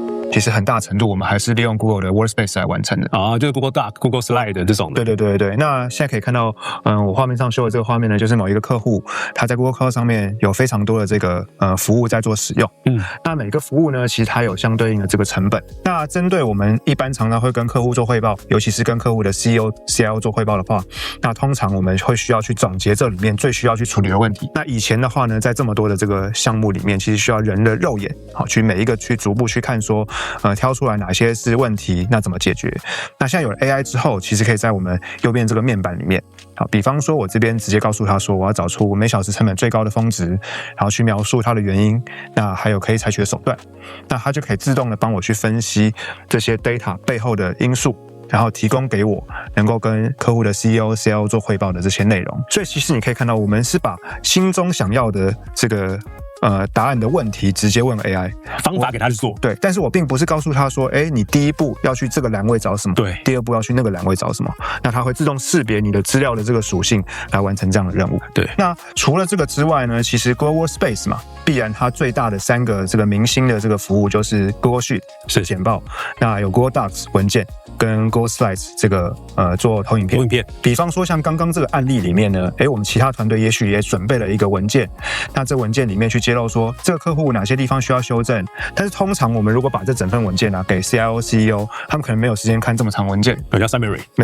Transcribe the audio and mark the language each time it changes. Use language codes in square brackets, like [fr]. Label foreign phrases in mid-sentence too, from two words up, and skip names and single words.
[zh] 其實很大程度我們還是利用 Google 的 Workspace 來完成的啊，就是 Google Doc、Google Slide 的這種的。对。那現在可以看到，我畫面上秀的這個畫面呢，就是某一個客戶他在 Google Cloud 上面有非常多的這個服務在做使用。那每個服務呢，其實它有相對應的這個成本。那針對我們一般常常會跟客戶做匯報，尤其是跟客戶的 CEO、CIO 做匯報的話，那通常我們會需要去總結這裡面最需要去處理的問題。那以前的話呢，在這麼多的這個項目裡面，其實需要人的肉眼，好去每一個去逐步去看說，挑出來哪些是問題，那怎麼解決。那現在有了 AI 之後，其實可以在我們右邊這個面板裡面，好，比方說我這邊直接告訴他說，我要找出每小時成本最高的峰值，然後去描述它的原因，那還有可以採取的手段，那它就可以自動的幫我去分析這些 data 背後的因素，然後提供給我能夠跟客戶的 CEO、CIO 做匯報的這些內容。所以其實你可以看到，我們是把心中想要的這個答案的問題直接問 AI，方法給他去做。对，但是我並不是告訴他說，你第一步要去這個欄位找什麼，对，第二步要去那個欄位找什麼，那它會自動識別你的資料的這個屬性來完成這樣的任務。對，那除了這個之外呢，其實 Google Workspace 嘛，必然它最大的3個這個明星的這個服務就是 Google Sheet 是簡報，那有 Google Docs 文件跟 Google Slides 這個做投影片。比方說像剛剛這個案例裡面呢，我們其他團隊也許也準備了一個文件，那這文件裡面去揭露說這個客戶哪些地方需要修正，但是通常我們如果把這整份文件給 CIO、CEO， 他們可能沒有時間看這麼長文件，叫 summary。没